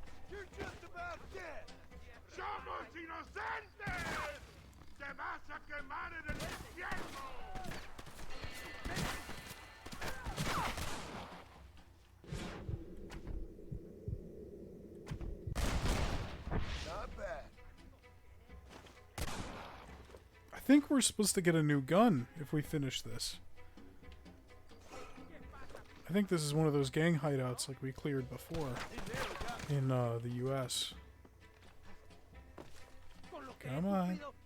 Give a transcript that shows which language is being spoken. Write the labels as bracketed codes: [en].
[en] You're just about dead. Shut [es] ¡Somos inocentes! ¡Te vas a quemar en el infierno! [en] Not bad. I think we're supposed to get a new gun if we finish this. I think this is one of those gang hideouts like we cleared before in the US. Come on.